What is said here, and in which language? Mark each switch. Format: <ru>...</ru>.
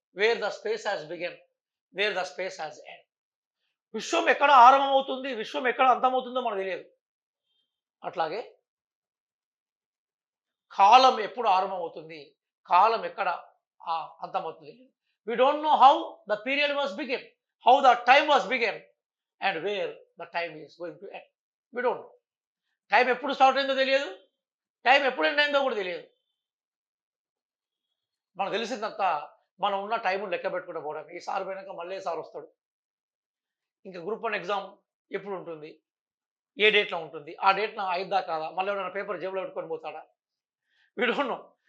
<en>Where the space has begin, where the space has end.</en> <te>విశ్వం ఎక్కడ ఆరంభమవుతుంది, విశ్వం ఎక్కడ అంతమవుతుందో మనకు తెలియదు. అట్లాగే కాలం ఎప్పుడు ఆరంభమవుతుంది, కాలం ఎక్కడ అంతమవుతుంది.</te> <en>We don't know how the period was begin, how the time was begin, and where the time is going to end. We don't know.</en> <te>Time ఎప్పుడు start అయిందో తెలియదు, టైం ఎప్పుడు ఎండ్ అయిందో కూడా తెలియదు. మనకు తెలిసిందంతా మనం ఉన్న టైంను లెక్క పెట్టుకుంటూ పోవడం. ఈ సార్ పోయినాక మళ్ళీ సార్ వస్తాడు, ఇంకా గ్రూప్ 1 ఎగ్జామ్ ఎప్పుడు ఉంటుంది, ఏ డేట్లో ఉంటుంది, ఆ డేట్న అయిద్దా కాదా, మళ్ళీ ఎవరైనా పేపర్ జేబులో పెట్టుకొని పోతాడా,</te> <en>We don't know.</en>